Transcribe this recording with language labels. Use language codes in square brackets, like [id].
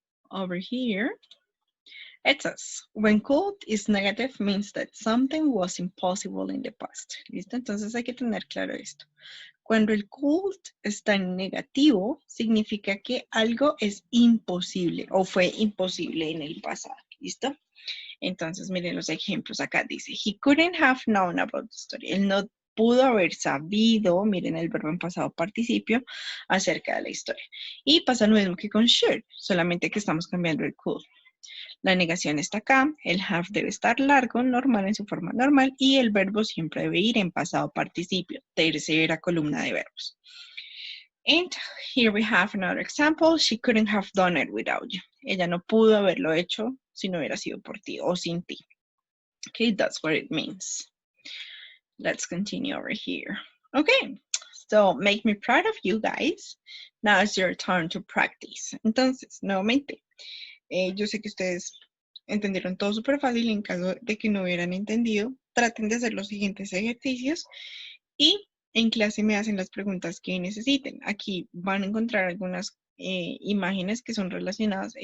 [en] Over here, it says, when could is negative means that something was impossible in the past. [es] ¿Listo? Entonces hay que tener claro esto. Cuando el could está en negativo, significa que algo es imposible o fue imposible en el pasado. ¿Listo? Entonces, miren los ejemplos acá. Dice, [en] he couldn't have known about the story. [es] Él no pudo haber sabido, miren el verbo en pasado participio, acerca de la historia. Y pasa lo mismo que con should, solamente que estamos cambiando el could. La negación está acá, el have debe estar largo, normal en su forma normal, y el verbo siempre debe ir en pasado participio, tercera columna de verbos. [en] And here we have another example. She couldn't have done it without you. [es] Ella no pudo haberlo hecho si no hubiera sido por ti o sin ti. [en] Okay, that's what it means. Let's continue over here. Okay, so make me proud of you guys. Now it's your turn to practice. [es] Entonces, nuevamente, yo sé que ustedes entendieron todo súper fácil. En caso de que no hubieran entendido, traten de hacer los siguientes ejercicios y en clase me hacen las preguntas que necesiten. Aquí van a encontrar algunas imágenes que son relacionadas.